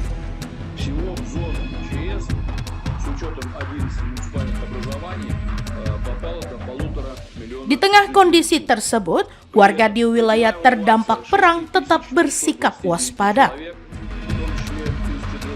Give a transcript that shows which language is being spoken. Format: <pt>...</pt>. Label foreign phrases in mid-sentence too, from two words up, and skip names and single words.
<ru>Всего в зону ЧС с учетом 11 муниципальных образований попало до 1,5 миллиона.</ru> <id>Di tengah kondisi tersebut, warga di wilayah terdampak perang tetap bersikap waspada.</id> <ru>В том числе из</ru>